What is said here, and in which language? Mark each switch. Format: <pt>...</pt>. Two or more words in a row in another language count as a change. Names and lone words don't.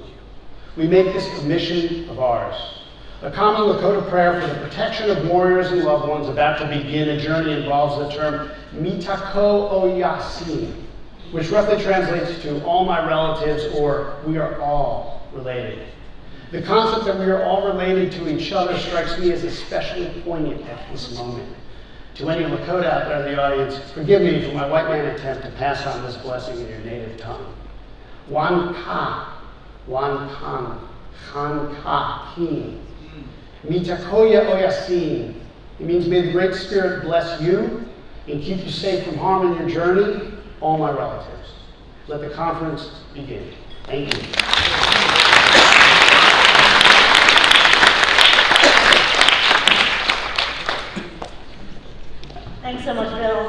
<en>We make this a mission of ours. A common Lakota prayer for the protection of warriors and loved ones about to begin a journey involves the term</en> <lkt>Mitako Oyasin,</lkt> <en>which roughly translates to all my relatives, or we are all related. The concept that we are all related to each other strikes me as especially poignant at this moment. To any Lakota out there in the audience, forgive me for my white man attempt to pass on this blessing in your native tongue.</en> <lkt>Wan ka, wan kan, han ka, kin. Mitakoya oyasin.</lkt> <en>It means may the Great Spirit bless you and keep you safe from harm in your journey, all my relatives. Let the conference begin. Thank you. Thanks so much, Bill.</en>